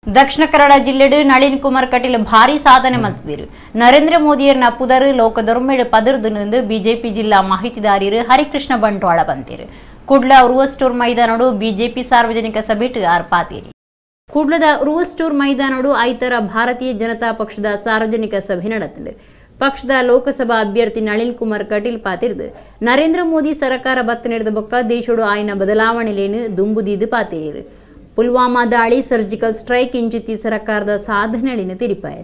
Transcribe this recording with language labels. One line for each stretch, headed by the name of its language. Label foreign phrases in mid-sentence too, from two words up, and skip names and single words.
Tulu: ದಕ್ಷಿಣ ಕನ್ನಡ ಜಿಲ್ಲೆಡು ನಳಿನ್ ಕುಮಾರ್ ಕಟೀಲ್ ಭಾರಿ ಸಾಧನೆ ಮಲ್ತಿದ್ರು. ನರೇಂದ್ರ ಮೋದಿಯರ್ನ ಪುದರ್ ಲೋಕದೊರ್ಮೆಡ್ ಪದರ್ದು ಬಿಜೆಪಿ ಜಿಲ್ಲಾ ಮಾಹಿತಿದಾರರು ಹರಿಕೃಷ್ಣ ಬಂಟ್ವಾಳ ಬಂತಿರು. ಕುಡ್ಲ ಉರುವಸ್ಟೂರ್ ಮೈದಾನೋಡು ಬಿಜೆಪಿ ಸಾರ್ವಜನಿಕ ಸಭೆಟ್ ಆರ್ಪಾತೀರಿ. ಕುಡ್ಲದ ಉರುವಸ್ಟೂರ್ ಮೈದಾನೋಡು ಐತರ ಭಾರತೀಯ ಜನತಾ ಪಕ್ಷದ ಸಾರ್ವಜನಿಕ ಸಭೆ ನಡೆದಿದೆ. ಪಕ್ಷದ ಲೋಕಸಭಾ ಅಭ್ಯರ್ಥಿ ನಳಿನ್ ಕುಮಾರ್ ಕಟೀಲ್ ಪಾತಿರ್ದು ನರೇಂದ್ರ ಮೋದಿ ಸರ್ಕಾರ ಬತ್ತ ನಡೆದ ಬೊಕ್ಕ ದೇಶೋಡು ಆಯ್ನ ಬದಲಾವಣೆಲೇನು ದುಂಬುದಿದ್ದು ಪಾತಿರು. ಪುಲ್ವಾಮಾ ದಾಳಿ
English: surgical strike
Tulu: ಇಂಚಿತಿ ಸರ್ಕಾರದ ಸಾಧನೆಯನ್ನು ತಿರುಪಾಯರು.